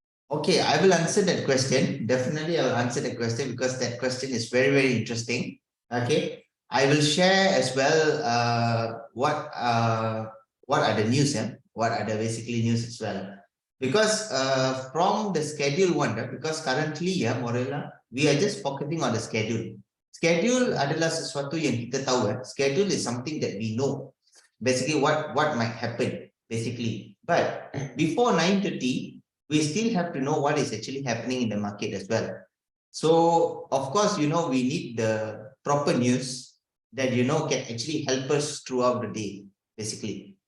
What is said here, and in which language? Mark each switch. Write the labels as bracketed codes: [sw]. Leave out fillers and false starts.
[en] Okay, I will answer that question. Definitely, I will answer that question because that question is very, very interesting. Okay, I will share as well what are the news, what are the basically news as well. Because from the schedule one, because currently, Morella, we are just focusing on the schedule. [ms] Schedule adalah sesuatu yang kita tahu. [en] Schedule is something that we know. Basically what might happen basically, but before 9:30 we still have to know what is actually happening in the market as well. So of course, we need the proper news that can actually help us throughout the day basically.